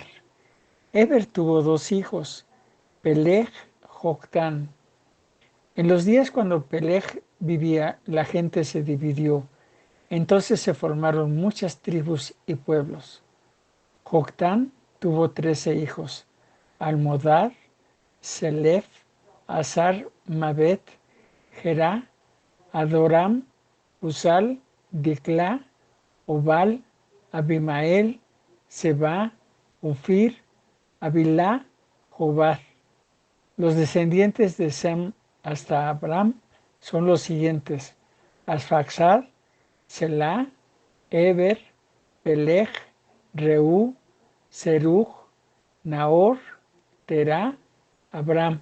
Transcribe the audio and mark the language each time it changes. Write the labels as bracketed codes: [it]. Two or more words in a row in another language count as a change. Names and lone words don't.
[es] Eber tuvo 2 hijos: Peleg, Joctán. En los días cuando Peleg vivía, la gente se dividió. Entonces se formaron muchas tribus y pueblos. Joctán tuvo 13 hijos: Almodad, Selef, Azar, Mabet, Gerá, Adoram, Usal, Diclá, Obal, Abimael, Seba, Ofir, Abilá, Jobad. Los descendientes de Sem hasta Abraham son los siguientes: Asfaxad, Selah, Eber, Peleg, Reú, Serug, Nahor, Terá, Abraham.